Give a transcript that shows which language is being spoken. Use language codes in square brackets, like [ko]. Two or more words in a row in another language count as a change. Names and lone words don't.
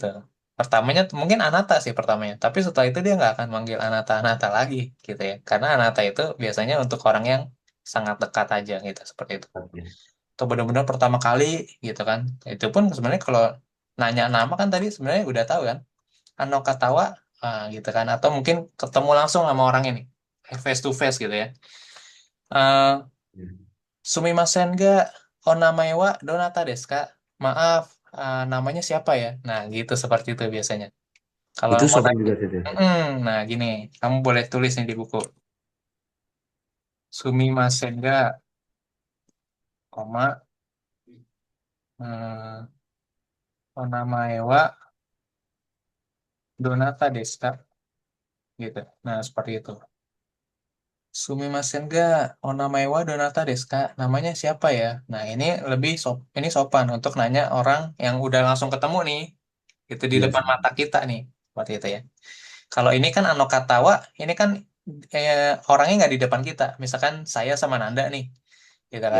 [id] Pertamanya mungkin Anata sih pertamanya. Tapi setelah itu dia nggak akan manggil Anata-Anata lagi gitu ya. Karena Anata itu biasanya untuk orang yang sangat dekat aja gitu. Seperti itu. Oke. Atau benar-benar pertama kali gitu kan. Itu pun sebenarnya kalau nanya nama kan tadi sebenarnya udah tahu kan. [ja] あのかたは [id] gitu kan, atau mungkin ketemu langsung sama orang ini [en] face to face [id] gitu ya. Iya. [ja] すみませんが、お名前はどなたですか? [id] Maaf, namanya siapa ya? Nah gitu, seperti itu biasanya kalau Itu mau sopan nanya. juga Sensei. Nah gini, kamu boleh tulis nih di buku. [ja] すみませんが こま えー、お名前はどなたですか? [id] Gitu, nah seperti itu. [ja] すみませんが、お名前はどなたですか? [id] Namanya siapa ya? Nah, ini lebih ini sopan untuk nanya orang yang udah langsung ketemu nih. Itu di Iya depan sih. mata kita nih. Seperti itu ya. Kalau ini kan [ja] あのかたは, [id] ini kan orangnya nggak di depan kita. Misalkan saya sama Nanda nih, gitu kan.